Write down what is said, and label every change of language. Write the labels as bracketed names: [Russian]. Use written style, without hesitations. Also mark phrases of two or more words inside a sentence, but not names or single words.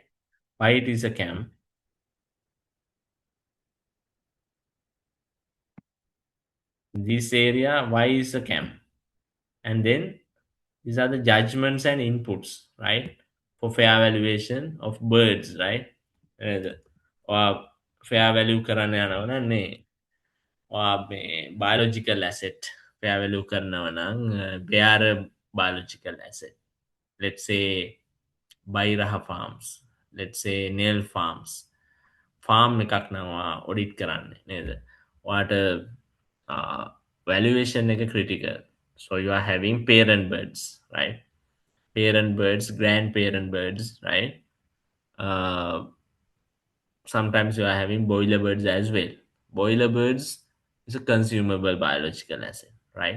[English] Why it is a CAM. This area, why is a CAM? And then these are the judgments and inputs, right? For fair valuation of birds, right? Or fair value [Sinhala] කරන්න යනවා නන්නේ [English] biological asset fair value [Sinhala] කරනවා නම් [English] they are a biological asset. Let's say Bairaha farms, let's say nail farms. [Sinhala] Farm එකක් නවා audit කරන්න නේද? ඔයාට valuation එක critical. [English] So you are having parent birds, right? Parent birds, grandparent birds, right? Uh, Sometimes you are having boiler birds as well. Boiler birds is a consumable biological asset, right?